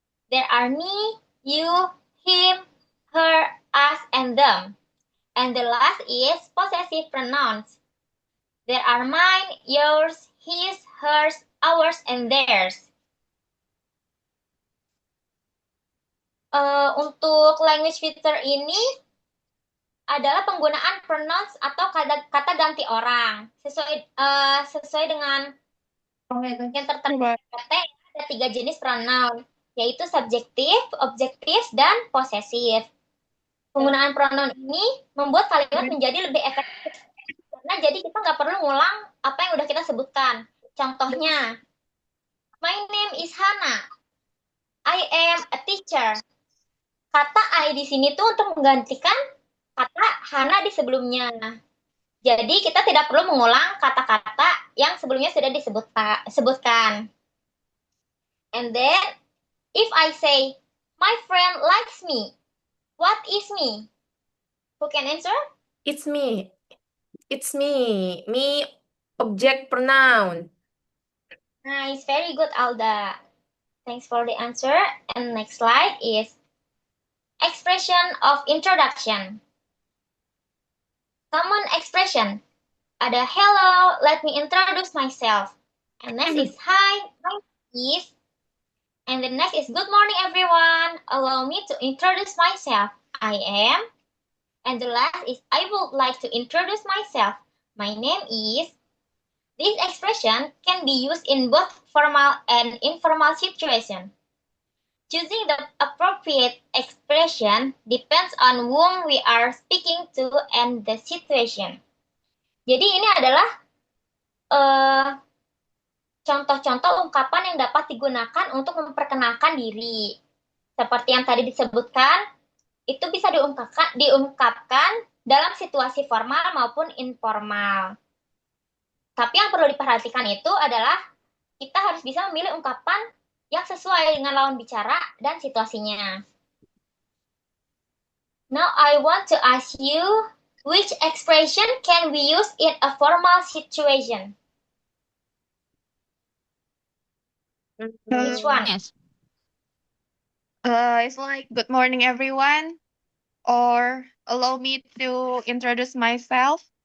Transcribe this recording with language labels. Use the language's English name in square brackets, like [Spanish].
[English] There are me, you, him, her, us, and them. And the last is possessive pronouns. There are mine, yours, his, hers, ours, and theirs. [Indonesian] Untuk language feature ini adalah penggunaan pronouns atau kata ganti orang. Sesuai dengan yang tertera di PT, ada 3 jenis pronoun, yaitu subjektif, objektif, dan posesif. Penggunaan pronoun ini membuat kalimat menjadi lebih efektif. Karena jadi kita nggak perlu ngulang apa yang udah kita sebutkan. Contohnya, [English] my name is Hana. I am a teacher. [Indonesian] Kata I di sini tuh untuk menggantikan kata Hana di sebelumnya. Jadi kita tidak perlu mengulang kata-kata yang sebelumnya sudah disebutkan. [English] And then, if I say, my friend likes me, what is me? Who can answer? It's me. It's me. Me, object pronoun. Nice, very good, Alda. Thanks for the answer. And next slide is expression of introduction. Common expression. Ada hello, let me introduce myself. And next is hi, my name is. And the next is good morning, everyone. Allow me to introduce myself. I am. And the last is I would like to introduce myself. My name is. This expression can be used in both formal and informal situations. Choosing the appropriate expression depends on whom we are speaking to and the situation. [Indonesian] Jadi ini adalah contoh-contoh ungkapan yang dapat digunakan untuk memperkenalkan diri. Seperti yang tadi disebutkan, itu bisa diungkapkan dalam situasi formal maupun informal. Tapi yang perlu diperhatikan itu adalah kita harus bisa memilih ungkapan yang sesuai dengan lawan bicara dan situasinya. [English] Now I want to ask you, which expression can we use in a formal situation? Which one? Yes. It's like good morning everyone, or allow me to introduce myself.